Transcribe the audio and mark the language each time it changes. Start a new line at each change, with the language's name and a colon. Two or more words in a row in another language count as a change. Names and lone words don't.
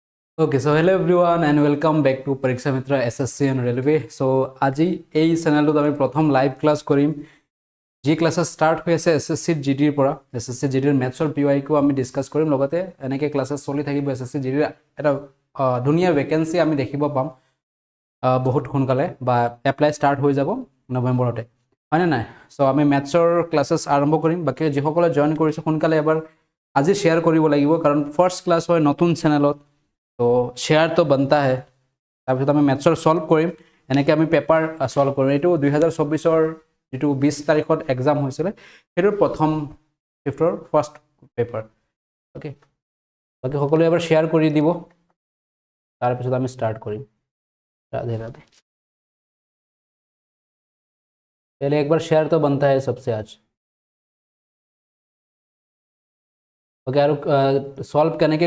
English: Okay, so hello everyone and welcome back to Pariksha Mitra SSC and Railway.
Assamese: So আজি এই চেনেলটোত আমি প্ৰথম
English: live class
Assamese: কৰিম যি
English: classes start
Assamese: হৈ আছে SSC GD ৰ পৰা SSC GD ৰ মেথছৰ PYQ আমি ডিসকাস কৰিম লগতে এনেকৈ ক্লাছেছ চলি থাকিব SSC GD ৰ এটা ধুনীয়া ভেকেন্সি আমি দেখিব পাম বহুত সোনকালে বা
English: apply start
Assamese: হৈ যাব নৱেম্বৰতে হয়নে নাই সো আমি মেথছৰ ক্লাছেছ আৰম্ভ কৰিম বাকি যিসকলে জয়েন কৰিছে সোনকালে এবাৰ আজি শেয়াৰ কৰিব লাগিব কাৰণ
English: first class
Assamese: হয় নতুন চেনেলত
Hindi: तो शेयर तो बनता है तब
Assamese: আমি মেথছৰ সলভ কৰিম এনেকৈ আমি
English: paper solve
Assamese: কৰিম এইটো 2024 ৰ যেটো 20 তাৰিখত এক্সাম হৈছিল হেতৰ প্ৰথম শিফটৰ
English: first paper
Assamese: ওকে বাকি সকলো এবাৰ শেয়াৰ কৰি দিব তাৰ পিছত আমি স্টাৰ্ট কৰিম
Hindi: राधे राधे पहले एक बार शेयर तो बनता है सबसे आज
Assamese: ओके আৰু সলভ কেনেকৈ